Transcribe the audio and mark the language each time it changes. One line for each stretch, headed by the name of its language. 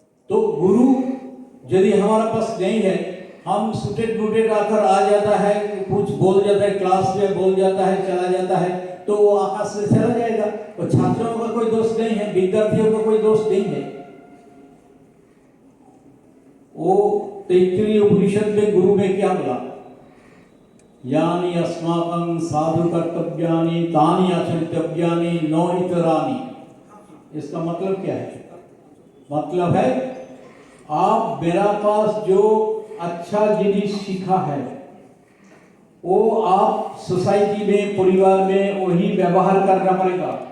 Hindi: तो गुरु यदि हमारे पास नहीं है, हम सुटेड बुटेड आकर आ जाता है, कुछ बोल जाता है, क्लास में बोल जाता है, चला जाता है, तो वो आकाश से चला जाएगा। तो छात्रों का कोई दोष नहीं है, विद्यार्थियों का कोई दोष नहीं है। वो तैत्तिरीय उपनिषद में गुरु में क्या बोला?
Sanskrit: यानी अस्माकं साधु कर्तव्यानि तानि आचरितव्यानि नो इतरानि।
Hindi: इसका मतलब क्या है? मतलब है आप मेरा पास जो अच्छा जिनिस सीखा है वो आप सोसाइटी में, परिवार में वही व्यवहार करना पड़ेगा।